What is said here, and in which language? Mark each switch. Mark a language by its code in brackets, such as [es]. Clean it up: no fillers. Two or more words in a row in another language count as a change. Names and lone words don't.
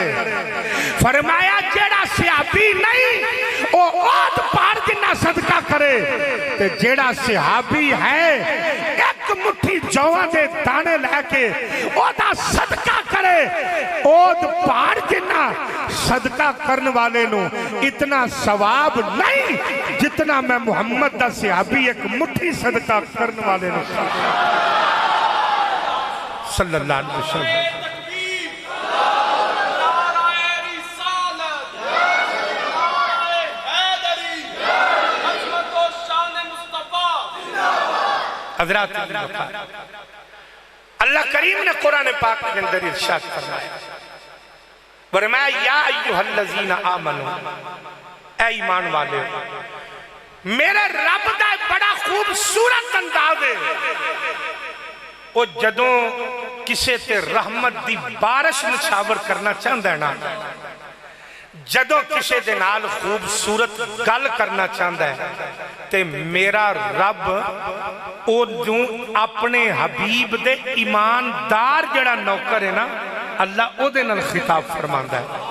[pa] فرمایا جیہڑا صحابی نہیں وہ احد پہاڑ جنا صدقہ کرے، تے جیہڑا صحابی ہے ایک مٹھی جواں دے دانے لیکے اوہدا صدقہ کرے. احد پہاڑ جنا صدقہ کرن والے نوں اتنا ثواب نہیں جتنا میں محمد دا صحابی ایک مٹھی صدقہ کرن والے نوں [ar] صلى الله عليه وسلم. [pa] حضرات اللہ کریم نے قرآن پاک کے اندر ارشاد فرمایا، فرمایا [ar] يا أيها الذين آمنوا, [pa] اے ایمان والے، میرے رب دا بڑا خوبصورت انداز ہے. وہ جدوں کسے تے رحمت دی بارش نچھاور کرنا چاہتا ہے نا، جدوں کسے دے نال خوبصورت گل کرنا چاہتا ہے، تے میرا رب اوہنوں اپنے حبیب دے ایماندار جیہڑا نوکر ہے نا، اللہ اوہدے نال خطاب فرماندا ہے.